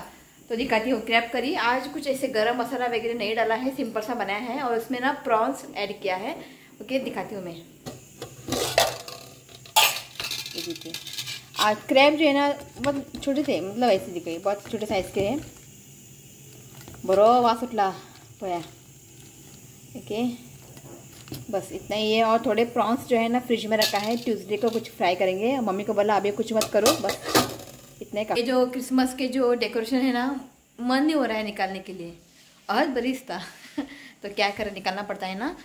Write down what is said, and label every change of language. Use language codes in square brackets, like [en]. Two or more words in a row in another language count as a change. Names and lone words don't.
[hi] तो दिखाती हूँ [en] crab curry. [hi] आज कुछ ऐसे गरम मसाला वगैरह नहीं डाला है, सिंपल सा बनाया है, और उसमें ना [en] prawns add [hi] किया है। ओके दिखाती हूँ मैं। देखिए आज क्रैब जो है ना बहुत छोटे थे, मतलब ऐसे दिखे, बहुत छोटे साइज़ के हैं। [kok] बरो वास उठला पोया। [hi] ओके बस इतना ही है। और थोड़े प्रॉन्स जो है ना फ्रिज में रखा है, ट्यूसडे को कुछ फ्राई करेंगे। मम्मी को बोला अभी कुछ मत करो, बस इतने का। ये जो क्रिसमस के जो डेकोरेशन है ना, मन नहीं हो रहा है निकालने के लिए, और बरीस था तो क्या करें, निकालना पड़ता है ना।